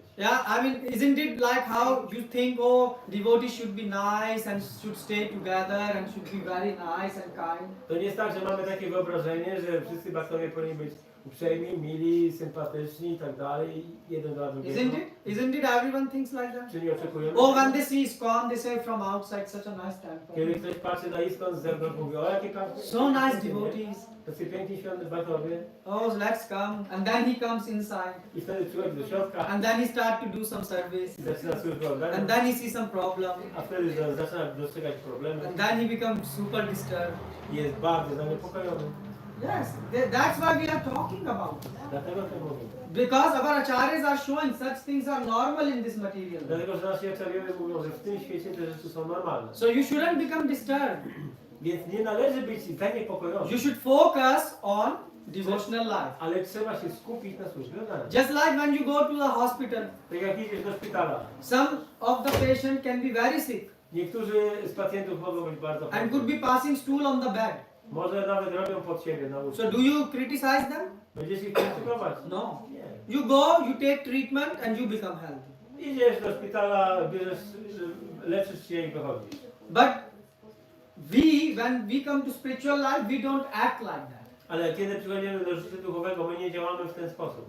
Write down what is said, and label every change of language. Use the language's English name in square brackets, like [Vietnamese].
[English] Yeah, I mean, isn't it like how you think, oh, devotees should be nice and should stay together and should be very nice and kind? [Polish] To nie jest tak, że mamy takie wyobrażenie, że wszyscy bakterie powinni być uprzejmi, mili, sympatyczni i tak dalej, jeden dla drugiego. [English] Isn't it everyone thinks like that? [Polish] Czy nie oczekujemy? [English] Oh, when they see ISKCON, they say from outside, such a nice [Polish] Kiedy [English] temple. [Polish] ktoś patrzy na ISKCON z zewnątrz, mówi, o jakie piękne. [English] So nice devotees. [Polish] Tacy piękni świąt batowie. [English] Oh, let's come. And then he comes inside. [Polish] I wtedy przychodzi do środka [English] And then he starts to do some service. [Polish] i zaczyna służbę oddania. [English] And then he sees some problem. [Polish] A wtedy zaczyna dostrzegać problemy. [English] And then he becomes super disturbed. [Polish] I jest bardzo zaniepokojony. [English] Yes, that's why we are talking about it. [Polish] Dlatego to mówię. [English] Because our acharyas are showing such things are normal in this material world. [Polish] Dlatego, że nasi acharyowie mówią, że w tym świecie te rzeczy są normalne. [English] So you shouldn't become disturbed. [Polish] Więc nie należy być zaniepokojony. [English] You should focus on devotional life. [Polish] Ale trzeba się skupić na służbie oddania. [English] Just like when you go to the hospital, [Polish] Tak jak idziesz do szpitala. [English] some of the patient can be very sick [Polish] Niektórzy z pacjentów mogą być bardzo chorzy. [English] and could be passing stool on the bed. [Polish] Może nawet robią pod siebie na łóżku. [English] So do you criticize them? [Polish] Będziesz ich krytykować? [English] No. [Polish] Nie. [English] You go, you take treatment and you become healthy. [Polish] Idziesz do szpitala, bierzesz, leczysz się i wychodzisz. [English] But when we come to spiritual life, we don't act like that. [Polish] Ale kiedy przychodzimy do życia duchowego, my nie działamy w ten sposób.